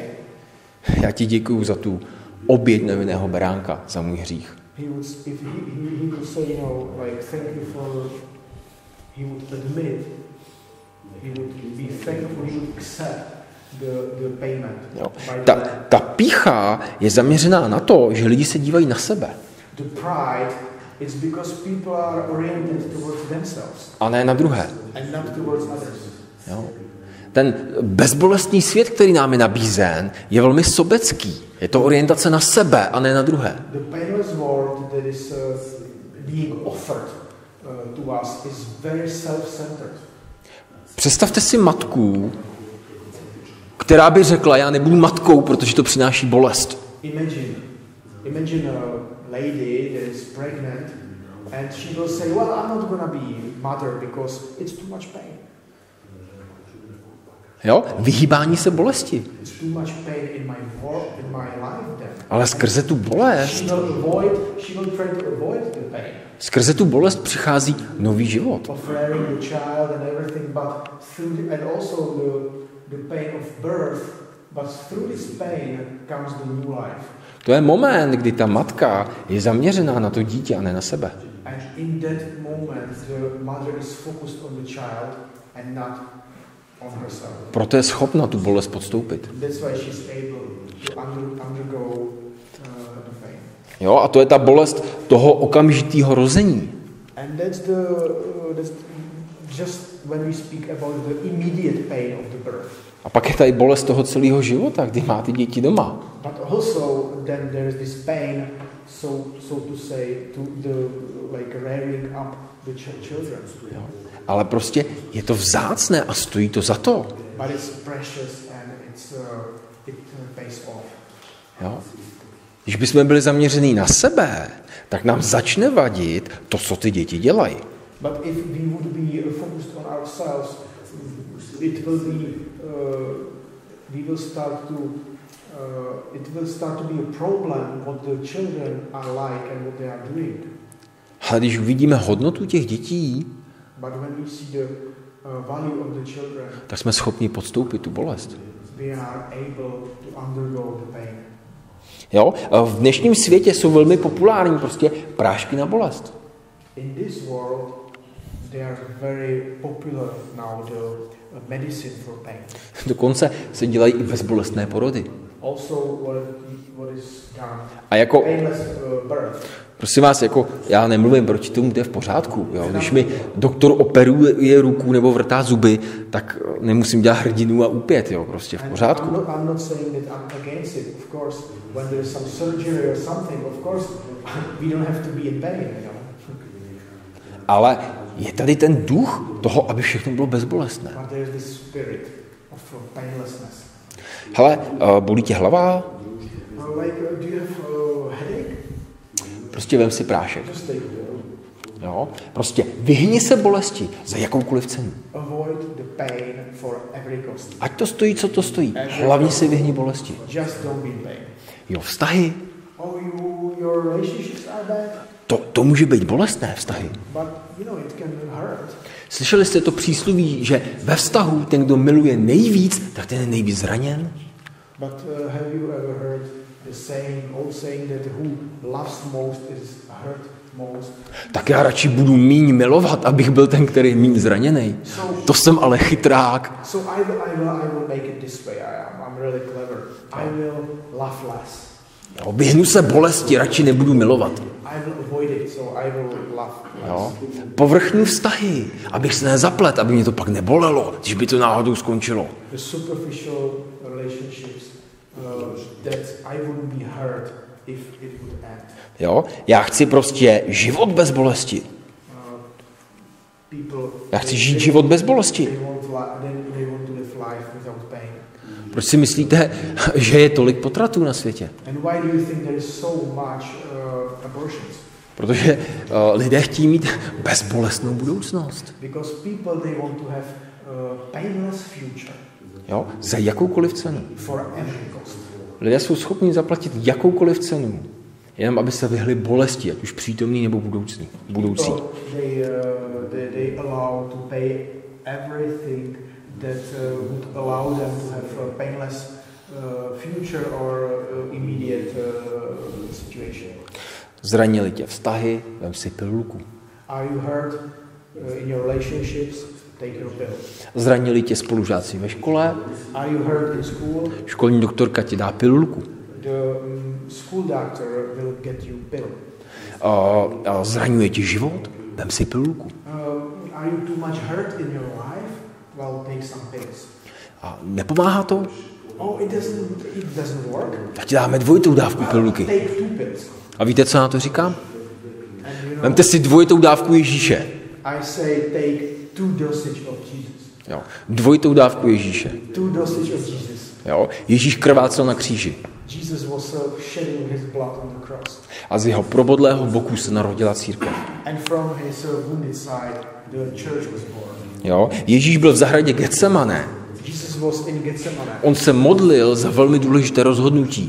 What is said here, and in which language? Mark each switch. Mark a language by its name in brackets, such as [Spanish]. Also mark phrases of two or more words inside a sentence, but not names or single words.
[Czech] já ti děkuju za tu oběť nevinného beránka, za můj hřích. [English] he would say, you know, like, thank you for, he would admit, he would be thankful, he would accept the payment. [Czech] Jo. Ta pýcha je zaměřená na to, že lidi se dívají na sebe. [English] The pride is because people are oriented towards themselves. [Czech] A ne na druhé. [English] And not towards others. [Czech] Jo. Ten bezbolestný svět, který nám je nabízen, je velmi sobecký. Je to orientace na sebe a ne na druhé. [English] The painless world that is being offered to us is very self-centered. [Czech] Představte si matku, která by řekla, já nebudu matkou, protože to přináší bolest. [English] Imagine a lady that is pregnant and she will say, well, I'm not going to be mother because it's too much pain. [Czech] Jo? Vyhýbání se bolesti. [English] It's too much pain in my life then. [Czech] Ale skrze tu bolest, [English] She will try to avoid the pain. [Czech] skrze tu bolest přichází nový život. [English] Of rearing the child and everything, but and also the pain of birth, but through this pain comes the new life. [Czech] To je moment, kdy ta matka je zaměřená na to dítě a ne na sebe. [English] And in that moment, the mother is focused on the child and not on herself. [Czech] Proto je schopna tu bolest podstoupit. [English] That's why she's able to undergo the pain. [Czech] Jo, a to je ta bolest toho okamžitého rození. [English] And that's just when we speak about the immediate pain of the birth. [Czech] A pak je tady bolest toho celého života, kdy má ty děti doma. [English] But also then there is this pain, so to say, to the like rearing up the children. [Czech] Jo. Ale prostě je to vzácné a stojí to za to. [English] But it's precious and it pays off. [Czech] Jo. Když bychom byli zaměření na sebe, tak nám začne vadit to, co ty děti dělají. [English] But if we would be focused on ourselves, it will start to be a problem what the children are like and what they are doing. [Czech] Ale když uvidíme hodnotu těch dětí, [English] But when we see the value of the children, [Czech] tak jsme schopni podstoupit tu bolest. [English] we are able to undergo the pain. [Czech] Jo? V dnešním světě jsou velmi populární prostě prášky na bolest. [English] In this world, they are very popular now, the medicine for pain. [Czech] Dokonce se dělají i bezbolestné porody. [English] Also, what is done, [Czech] A jako, [English] painless birth. [Czech] prosím vás, jako já nemluvím proti tomu, to je v pořádku. Jo? Když mi doktor operuje ruku nebo vrtá zuby, tak nemusím dělat hrdinu a úpět, jo? Prostě v pořádku. [English] I'm not saying that I'm against it. Of course, when there is some surgery or something, of course, we don't have to be in pain, you know. [Czech] Ale je tady ten duch toho, aby všechno bylo bezbolestné. [English] But there is this spirit of painlessness. [Czech] Hele, bolí tě hlava? [English] Do you have headache? [Czech] Prostě vem si prášek. [English] Just take it. [Czech] Jo? Prostě vyhni se bolesti za jakoukoliv cenu. [English] Avoid the pain for every cost. [Czech] Ať to stojí, co to stojí. Hlavně si vyhni bolesti. [English] Just don't be in pain. [Czech] Jo, vztahy. [English] Your relationships are bad, [Czech] To může být bolestné vztahy. [English] but you know it can hurt. [Czech] Slyšeli jste to přísloví, že ve vztahu ten, kdo miluje nejvíc, tak ten je nejvíc zraněn? [English] But have you ever heard the old saying that who loves most is hurt most? [Czech] Tak já radši budu míň milovat, abych byl ten, který je míň zraněný. To jsem ale chytrák. [English] So I will make it this way. I'm really clever. I will love less. [Czech] Jo, vyhnu se bolesti, radši nebudu milovat. [English] I will avoid it, so I will love less. [Czech] Jo? Povrchní vztahy, abych se nezaplet, aby mě to pak nebolelo, když by to náhodou skončilo. [English] The superficial relationships that I wouldn't be hurt if it would end. [Czech] Jo? Já chci prostě život bez bolesti. Já chci žít život bez bolesti. [English] They want to live life without pain. [Czech] Proč si myslíte, že je tolik potratů na světě? [English] And why do you think there is so much abortions? [Czech] Protože lidé chtějí mít bezbolestnou budoucnost. [English] Because people they want to have painless future [Czech] Jo? Za jakoukoliv cenu. [English] for every cost. [Czech] Lidé jsou schopni zaplatit jakoukoliv cenu, jenom aby se vyhli bolesti, ať už přítomný nebo budoucí. [English] So they allow to pay everything that would allow them to have a painless future or immediate situation. [Czech] Zranili tě vztahy, vem si pilulku. [English] Are you hurt in your relationships? Take your pill. [Czech] Zranili tě spolužáci ve škole, [English] Are you hurt in school? [Czech] školní doktorka ti dá pilulku. [English] The school doctor will get you pill. [Czech] Zraňuje ti život, vem si pilulku. [English] Are you too much hurt in your life? Well, take some pills. [Czech] A nepomáhá to? [English] Oh, it doesn't work. [Czech] Tak ti dáme dvojitou dávku pilulky. [English] Take 2 pills. [Czech] A víte, co na to říkám? [English] And you know, [Czech] Vemte si dvojitou dávku Ježíše. [English] I say take 2 dosage of Jesus. [Czech] Jo. Dvojitou dávku Ježíše. [English] 2 dosage of Jesus. [Czech] Jo. Ježíš krvácel na kříži. [English] Jesus was shedding his blood on the cross. [Czech] A z jeho probodlého boku se narodila církev. [English] And from his wounded side, the church was born. [Czech] Jo. Ježíš byl v zahradě Getsemane. [English] Jesus was in Gethsemane. [Czech] On se modlil za velmi důležité rozhodnutí.